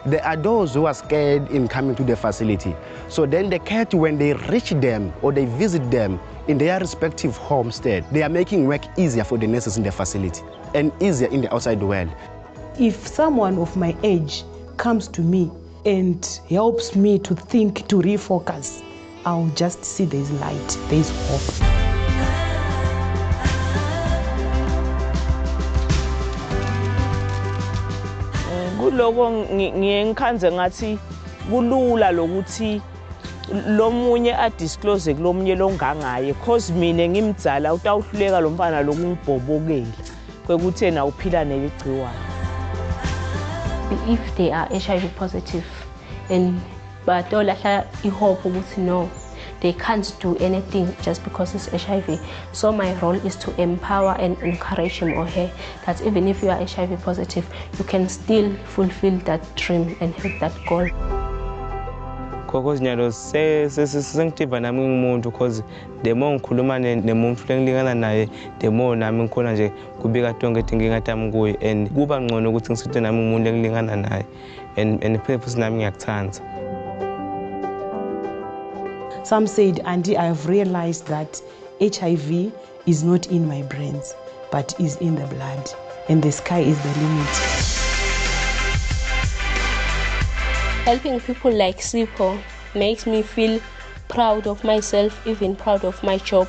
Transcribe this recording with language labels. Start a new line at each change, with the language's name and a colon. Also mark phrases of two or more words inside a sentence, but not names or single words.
English: There are those who are scared in coming to the facility. So then the cat, when they reach them or they visit them in their respective homestead, they are making work easier for the nurses in the facility and easier in the outside world. If someone of my age comes to me and helps me to think, to refocus, I'll just see there's light, there's hope.
Swati: Kuloko ngiyengikhanze ngathi kulula lokuthi lomunye adisclose kulomunye longangaye cause mina ngimdzala utawuhluleka lo mfana lokungibhobokela kwekuthi yena uphila neligciwane.
English: If they are HIV positive and
Swati: batolahla ihope ukuthi
English: no, they can't do anything just because it's HIV. So my role is to empower and encourage him or her that even if you are HIV positive, you can still fulfill that dream and hit that goal.
Swati: Because nyalo sengitiva nami ngumuntu because
English: the more
Swati: ngikhuluma nemuntu lengilingana naye
English: the more
Swati: nami ngikhona nje kubika tonke inkinga tami kuye and kuba ngcono ukuthi ngisithe nami umuntu engilingana naye and futhi nami ngiyakuthanda.
English: Some said, Auntie, I've realized that HIV is not in my brains, but is in the blood, and the sky is the limit. Helping people like Sipho makes me feel proud of myself, even proud of my job.